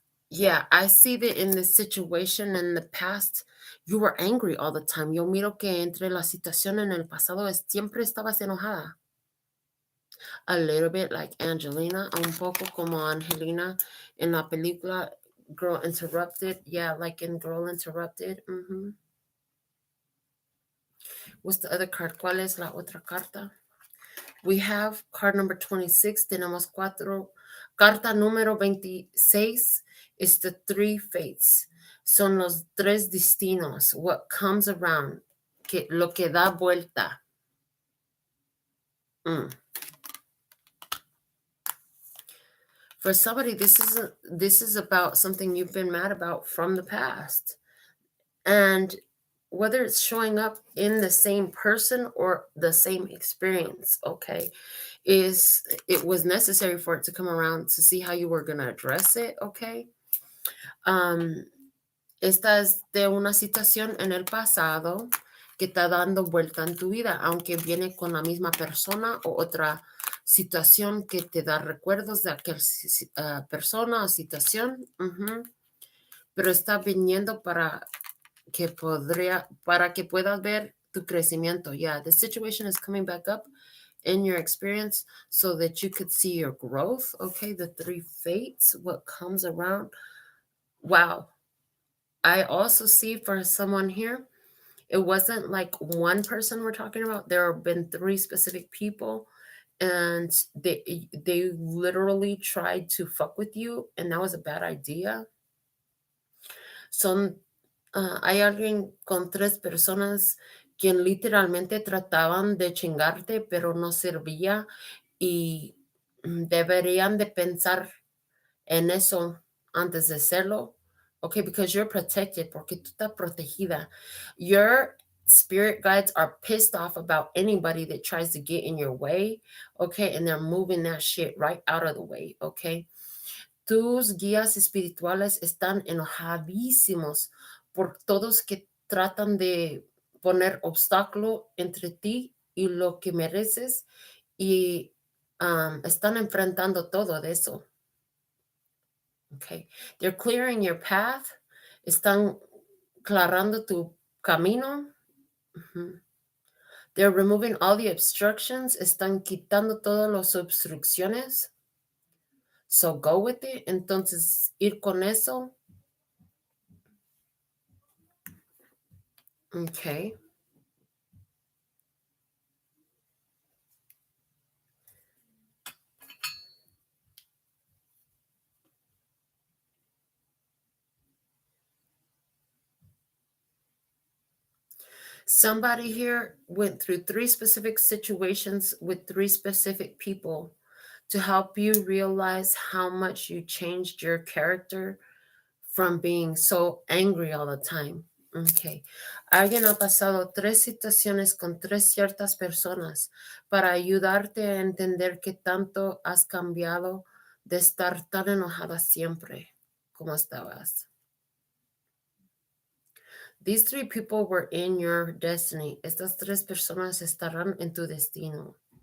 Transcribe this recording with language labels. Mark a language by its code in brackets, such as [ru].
[en] Yeah, I see that in this situation in the past, you were angry all the time. [es] Yo miro que entre la situación en el pasado siempre estabas enojada. [en] A little bit like Angelina, [es] un poco como Angelina en la película Girl Interrupted. [en] Yeah, like in Girl Interrupted. What's the other card? [es] ¿Cuál es la otra carta? [en] We have card number 26. [es] Tenemos 4. Carta número 26 [en] is the 3 fates. [es] Son los 3 destinos. [en] What comes around. [es] Lo que da vuelta. [en] For somebody, this is about something you've been mad about from the past. And whether it's showing up in the same person or the same experience, okay, it was necessary for it to come around to see how you were going to address it, okay? [es] Esta es de una situación en el pasado que está dando vuelta en tu vida, aunque viene con la misma persona o otra situación que te da recuerdos de aquella persona o situación, pero está viniendo para que puedas ver tu crecimiento. [en] Yeah, the situation is coming back up in your experience so that you could see your growth. Okay, the 3 fates, what comes around. Wow. I also see for someone here, it wasn't like one person we're talking about. There have been 3 specific people, and they literally tried to fuck with you, and that was a bad idea. [es] Hay alguien con 3 personas quien literalmente trataban de chingarte, pero no servía, y deberían de pensar en eso antes de hacerlo. [en] Okay, because you're protected, [es] porque tú estás protegida. [en] Your spirit guides are pissed off about anybody that tries to get in your way, okay, and they're moving that shit right out of the way, okay. [es] Tus guías espirituales están enojadísimos por todos que tratan de poner obstáculo entre ti y lo que mereces, y están enfrentando todo de eso. [en] Okay, they're clearing your path. [es] Están clarando tu camino. [en] They're removing all the obstructions. [es] Están quitando todas las obstrucciones. [en] So go with it. [es] Entonces, ir con eso. [en] Okay. Somebody here went through 3 specific situations with 3 specific people to help you realize how much you changed your character from being so angry all the time. Okay. [es] Alguien ha pasado 3 situaciones con 3 ciertas personas para ayudarte a entender que tanto has cambiado de estar tan enojada siempre como estabas. [en] These 3 people were in your destiny. [es] Estas 3 personas estarán en tu destino.